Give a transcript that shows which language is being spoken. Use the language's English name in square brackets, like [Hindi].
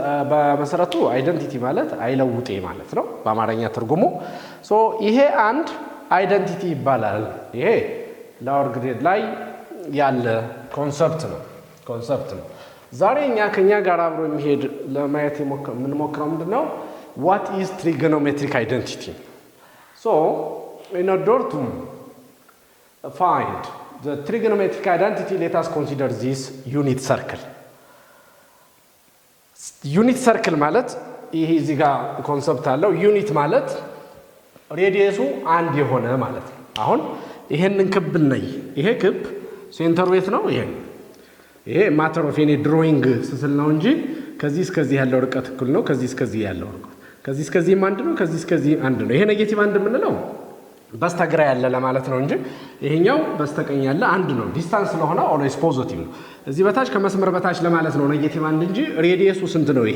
[Amharic] በመሰረቱ አይደንቲቲ ማለት አይለውጤ ማለት ነው በአማርኛ ትርጉሙ። ሶ ይሄ አንድ አይደንቲቲ ይባላል። ይሄ ሎወር ግሬድ ላይ ያለ ኮንሰፕት ነው። ዛሬ ከኛ ጋር አብሮ የሚሄድ ለማየት የምንሞክረው ምንድነው? [English] what is trigonometric identity? So in order to find the trigonometric identity, let us consider this unit circle. [Amharic] ዩኒት ሰርክል ማለት ይሄ እዚህ ጋር ኮንሰፕት አለው። ዩኒት ማለት ሬዲየሱ አንድ የሆነ ማለት ነው። አሁን ይሄንን ክብ ነይ፣ ይሄ ክብ ሴንተሩ የት ነው? ይሄ ማተር ኦፍ ኤኒ ድሮይንግ ስስል ነው እንጂ ከዚህ እስከዚህ ያለው ርቀት እኩል ነው። ከዚህ እስከዚህ ያለው ርቀት ከዚህ እስከዚህም አንድ ነው። ከዚህ እስከዚህ አንድ ነው። ይሄ ኔጌቲቭ አንድ የምንለው በስተግራ ያለ ለማለት ነው እንጂ ይሄኛው በስተቀኝ ያለ አንድ ነው። ዲስታንስ ስለሆነ ኦልዌይስ ፖዚቲቭ ነው። እዚህ በታች ከመስመር በታች ለማለት ነው ኔጌቲቭ አንድ እንጂ ሬዲየሱ ስንት ነው?